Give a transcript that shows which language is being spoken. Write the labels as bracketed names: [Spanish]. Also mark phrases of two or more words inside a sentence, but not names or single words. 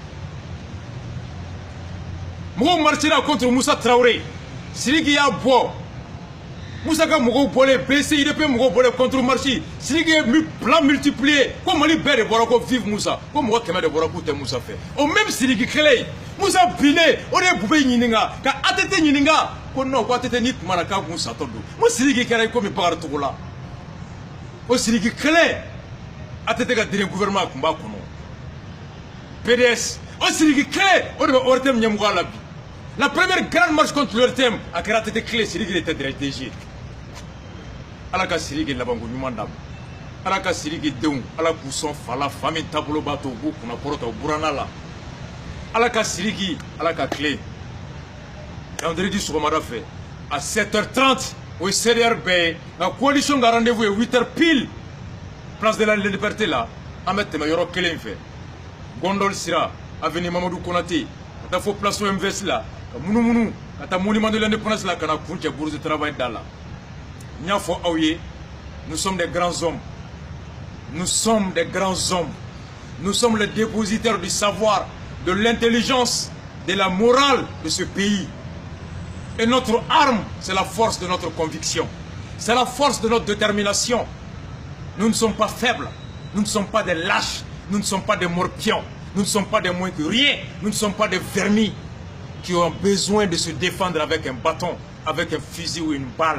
[Bambara] mɔgɔw [French] marchera contre [Bambara] Musa Traoré Sidiki y'a bɔ Musa ka mɔgɔw bɔlen BCIDP mɔgɔw bɔlen contre marche Sidiki ye [French] plan multiplié [Bambara] ko Mali bɛɛ de bɔra ko vive Musa ko mɔgɔ 100 de bɔra k'u tɛ Musa fɛ o même Sidiki kelen Musa binnen o de ye Bube ɲininka ka ATT ɲininka ko non ko ATT ni tuma na k'a kun satɔ don mo Sidiki kɛra komi Bakari Togola o Sidiki kelen ATT ka [French] direct gouvernement [Bambara] kun b'a kɔnɔ PDS o Sidiki kelen o de bɛ ORTM ɲɛmɔgɔya la bi la [French] première grande marche contre l'ORTM [Bambara] a kɛra ATT kelen Sidiki de tɛ direct DG ala ka Sidiki labanko ɲuman d'a ma ala ka Sidiki denw ala k'u sɔn fa la fa min taabolo b'a to u b'u kunna kɔrɔta u buranna la ala ka Sidiki ala ka tile vendredi sɔgɔmada fɛ à 7h30 o ye CDR bɛɛ ye nka coalition ka rendez-vous ye 8h pile place de la liberté la an bɛ tɛmɛ yɔrɔ kelen fɛ Gondol Sira avenue Mamadou Konaté ka taa fo place OMVS la ka munumunu ka taa monument de l'indépendance la ka na kuncɛ bourse de travail da la n y'a fɔ aw ye [French] nous sommes des grands hommes nous sommes des grands hommes nous sommes les dépositaires du savoir de l'intelligence de la morale de ce pays et notre arme c'est la force de notre conviction c'est la force de notre détermination nous ne sommes pas faibles nous ne sommes pas des lâches nous ne sommes pas des morpions nous ne sommes pas des moins que rien nous ne sommes pas des vermis qui ont besoin de se défendre avec un bâton avec un fusil ou une balle.